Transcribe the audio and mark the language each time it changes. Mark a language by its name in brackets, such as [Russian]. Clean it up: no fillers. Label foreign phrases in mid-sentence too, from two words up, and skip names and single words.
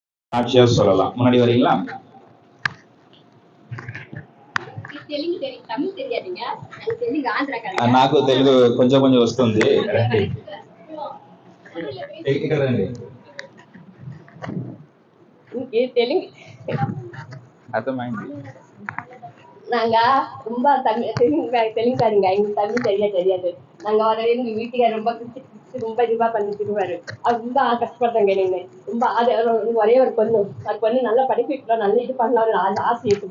[Tamil] ஆட்சியா சொல்லலாம். முன்னாடி வரீங்களா? [Telugu] నాకు తెలుగు కొంచెం కొంచెం వస్తుంది. తెలుగు అర్థమైంది. [Tamil] நாங்க ரொம்ப தெலுங்குக்காரங்க, எங்களுக்கு தமிழ் தெரியாது. நாங்க வரவே எங்க வீட்டுக்கார ரொம்ப ரொம்ப இதுவா பண்ணிட்டுருவாரு. அது ரொம்ப கஷ்டப்படுறாங்க நீங்க ரொம்ப ஒரே ஒரு பொண்ணு, அது பொண்ணு நல்லா படிப்பிக்கலாம், நல்ல இது பண்ணலாம் ஆசை இருக்குது.